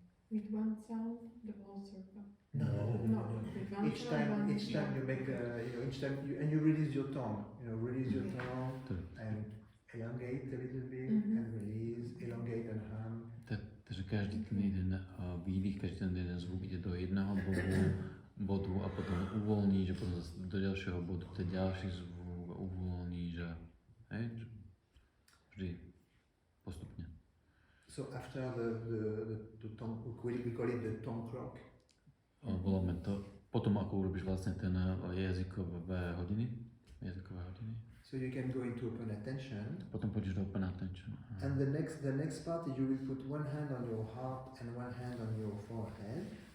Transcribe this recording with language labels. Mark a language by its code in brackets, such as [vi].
[en] With one sound, the whole circle. No. With one Each sound, time you make each time you release your tongue. Release your tongue and elongate a little bit and release, elongate and hum. [sk] Takže každý ten jeden výdych, každý ten jeden zvuk ide do jedného bodu a potom uvoľníš a potom zase do ďalšieho bodu, ten ďalší zvuk a uvoľníš a vždy postupne. [en] So after the tongue, we call it the tongue clock. [sk] Voláme to, potom ako urobíš vlastne ten jazykové hodiny. [en] So you can go into open attention. [sk] Potom pôjdeš do open attention. [en] And the next part you will put one hand on your heart and one hand on your forehead.